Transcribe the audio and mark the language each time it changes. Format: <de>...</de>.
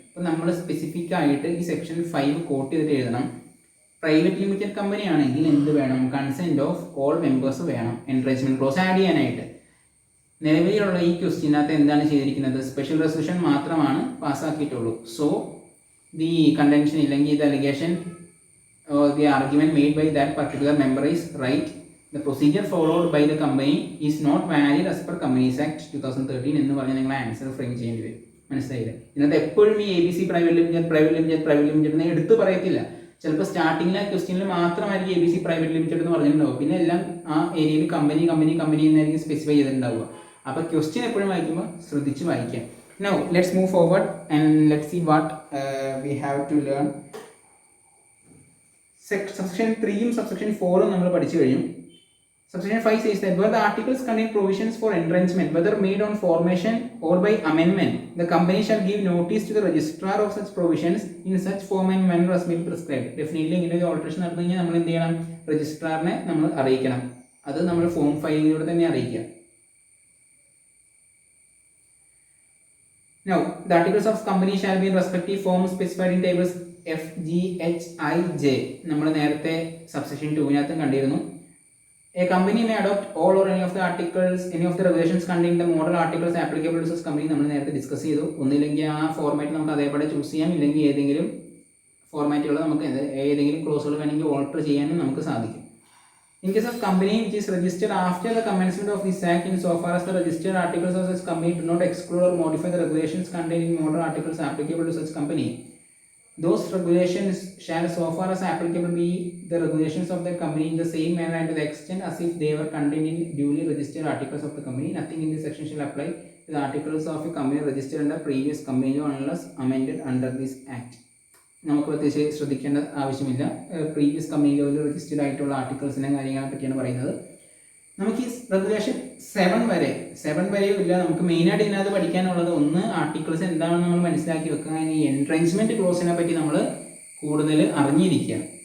<ml>അപ്പോൾ നമ്മൾ സ്പെസിഫിക് ആയിട്ട് ഈ സെക്ഷൻ 5 കോട്ട് ചെയ്തിട്ട് എഴുതണം. പ്രൈവറ്റ് ലിമിറ്റഡ് കമ്പനി ആണെങ്കിൽ എന്ത് വേണം?</ml> <en>consent of all members</en> <ml>വേണം എൻട്രേസ്മെൻറ്റ് ക്ലോസ് ആഡ് ചെയ്യാനായിട്ട്. നിലവിലുള്ള ഈ ക്വസ്റ്റ്യനകത്ത് എന്താണ് ചെയ്തിരിക്കുന്നത്? സ്പെഷ്യൽ റെസൊല്യൂഷൻ മാത്രമാണ് പാസ്സാക്കിയിട്ടുള്ളൂ.</ml> <en>so the contention</en> <ml>ഇല്ലെങ്കിൽ</ml> <en>The allegation or the argument made by that particular member is right. The procedure followed by the company is not valid as per Companies Act 2013</en> <ml>എന്ന് പറഞ്ഞ് നിങ്ങൾ ആൻസർ ഫ്രെയിം ചെയ്യേണ്ടി വരും. മനസ്സിലായില്ലേ? ഇതിനകത്ത് എപ്പോഴും ഈ ABC പ്രൈവറ്റ് ലിമിറ്റഡ് എന്ന് എടുത്ത് പറയത്തില്ല. ചിലപ്പോൾ സ്റ്റാർട്ടിങ്ങിലെ ക്വസ്റ്റ്യനിൽ മാത്രമായിരിക്കും ABC പ്രൈവറ്റ് ലിമിറ്റഡ് എന്ന് പറഞ്ഞിട്ടുണ്ടാവും. പിന്നെ എല്ലാം ആ ഏരിയയിൽ കമ്പനി എന്നായിരിക്കും സ്പെസിഫൈ ചെയ്തിട്ടുണ്ടാവുക. അപ്പോൾ ക്വസ്റ്റ്യൻ എപ്പോഴും വായിക്കുമ്പോൾ ശ്രദ്ധിച്ച് വായിക്കാം.</ml> <en>Now let's move forward and let's see what we have to learn. Subsection 3 subsection 4</en> <ml>നമ്മൾ പഠിച്ചു കഴിഞ്ഞു.</ml> <en>Subsection 5 says that where the articles contain provisions for entrenchment, whether made on formation or by amendment, the company shall give notice to the registrar of such provisions in such form and manner as may be prescribed.</en> <ml>Definitely ഇങ്ങനെ ഒരു alteration നടന്നു കഴിഞ്ഞാൽ നമ്മൾ എന്ത് ചെയ്യണം? രജിസ്ട്രാറിനെ നമ്മൾ അറിയിക്കണം. അത് നമ്മൾ ഫോം 5 തന്നെ അറിയിക്കുക.</ml> <en>Now the articles of company shall be in respective forms specified in tables F, G, H, I, J.</en> <ml>നമ്മൾ നേരത്തെ സബ്സെക്ഷൻ 2 കണ്ടിരുന്നു.</ml> <en>A company may adopt all or any of the articles, any of the regulations containing the model articles applicable to such company.</en> <ml>നമ്മൾ നേരത്തെ discuss ചെയ്തു. ഒന്നില്ലെങ്കിൽ ആ format നമുക്ക് അതേപോലെ ചൂസ് ചെയ്യാം, ഇല്ലെങ്കിൽ ഏതെങ്കിലും ഫോർമാറ്റുകൾ നമുക്ക് ഏതെങ്കിലും ക്ലോസുകൾ വേണമെങ്കിൽ ഓൾട്ടർ ചെയ്യാനും നമുക്ക് സാധിക്കും.</ml> <en>In case of company which is registered after the commencement of this act, in so far as the registered articles of such company do not exclude or modify the regulations contained in model articles applicable to such company, those regulations shall so far as applicable be the regulations of the company in the same manner and to the extent as if they were contained in duly registered articles of the company. Nothing in this section shall apply to the articles of a company registered under previous company law unless amended under this act.</en> <ml>നമുക്ക് പ്രത്യേകിച്ച് ശ്രദ്ധിക്കേണ്ട ആവശ്യമില്ല. Previous company ലോയിൽ registered ആയിട്ടുള്ള ആർട്ടിക്കിൾസിനെ കാര്യങ്ങളെ പറ്റിയാണ് പറയുന്നത്. നമുക്ക് ഈ റെഗുലേഷൻ 7 വരെയും ഇല്ല. നമുക്ക് മെയിനായിട്ട് ഇതിനകത്ത് പഠിക്കാനുള്ളത് ഒന്ന് ആർട്ടിക്കിൾസ് എന്താണെന്ന് നമ്മൾ മനസ്സിലാക്കി വെക്കുക. ഈ എൻട്രൻസ്മെൻറ്റ് ക്ലോസിനെ പറ്റി നമ്മൾ കൂടുതൽ അറിഞ്ഞിരിക്കുക.</ml>